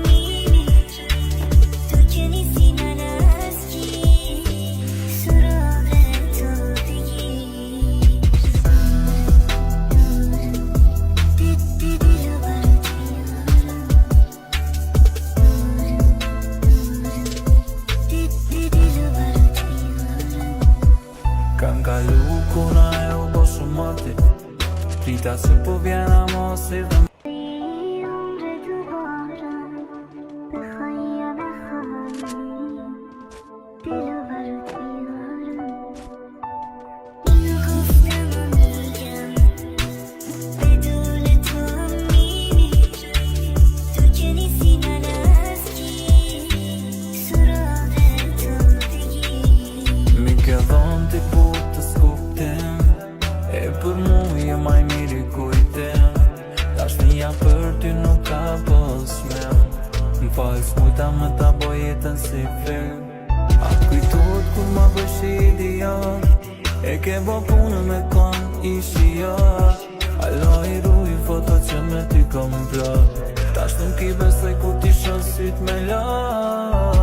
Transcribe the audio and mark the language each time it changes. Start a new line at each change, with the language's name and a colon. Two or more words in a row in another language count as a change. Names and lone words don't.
Persian: تو که نیستی من از کی سراغ تو بگیر دلو برات میارم دلو برات میارم
Albanian: Kam kalu kuna e u bo shumë mati Trita si po vjena mos i dhe
Persian: توی عمر دوبارم بخوای یا نخوای دلو برات میارم اینو گفتم و میگم بدون تو میمیرم تو که نیستی من از کی سراغ تو بگیر
Albanian: Mi ke dhon ti po të skuptim E për mu je maj miri kujtim Dashnia për ty nuk ka posmem M'fal s'mujta me ta bo jetën si film A kujtot kur ma bësh idiot E ke bo punën me kon ishi jot Alo i ruj foto që me ty kom plot Tash nuk i besoj kur ti shon syt me lot